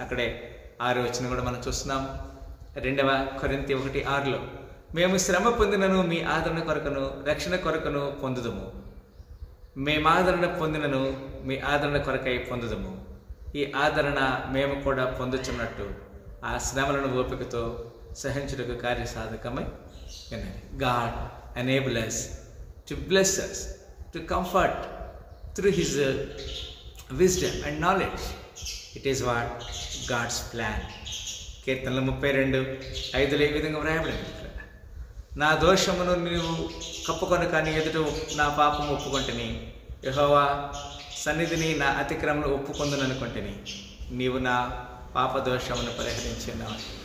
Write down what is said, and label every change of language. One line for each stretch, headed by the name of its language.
Telugu: అక్కడే 6వ వచనం కూడా మనం చూస్తున్నాం. 2 కొరింథీ 1:6, మేము శ్రమ పొందినను మీ ఆదరణ కొరకును రక్షణ కొరకును పొందుదుము, మేము ఆదరణ పొందినను మీ ఆదరణ కొరకై పొందుదుము. ఈ ఆదరణ మేము కూడా పొందుచున్నట్టు ఆ శ్రమలను ఓపికతో సహించుటకు కార్యసాధకమై ఉన్నది.
English: God enable us to bless us, to comfort through His wisdom and knowledge. It is what God's plan.
Telugu: కీర్తనలు 32:5 ఈ విధంగా వ్రాయబడింది, నా దోషమును నీవు కప్పుకొనక నీ ఎదుట నా పాపము ఒప్పుకొంటిని, యెహోవా సన్నిధిని నా అతిక్రమను ఒప్పుకొందుననుకొంటిని, నీవు నా పాప దోషమును పరిహరించినావు.